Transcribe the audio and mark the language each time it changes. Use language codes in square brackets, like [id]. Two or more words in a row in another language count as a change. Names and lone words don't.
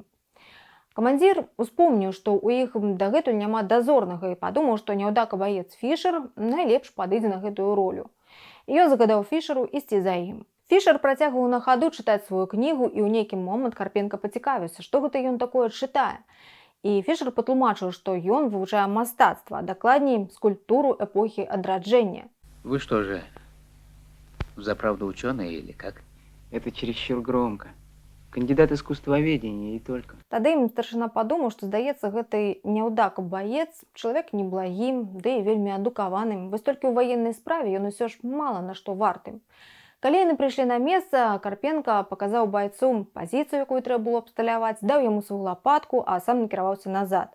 [be] Камандзір успомніў, што ў іх дагэтуль няма дазорнага, і падумаў, што няўдака баец Фішер найлепш падыдзе на гэтую ролю. І ён загадаў Фішеру ісці за ім. Фішер працягваў на хаду чытаць сваю кнігу, і ў нейкі момант Карпенка пацікавіўся, што гэта ён такое чытае. І Фішер патлумачыў, што ён вывучае мастацтва, а дакладней скульптуру эпохі адраджэння. [ru] Вы что же, взаправду ученые или как? Это чересчур громко. Кандидат искусствоведения и только. [be] Тады ім старшына падумаў, што, здаецца, гэты няўдака баец, чалавек неблагім, ды і вельмі адукаваным. Вось толькі ў ваеннай справе ён усё ж мала на што варты. Калі яны прыйшлі на месца, Карпенка паказаў байцу пазіцыю, якую трэба было абсталяваць, даў яму сваю лапатку, а сам накіраваўся назад.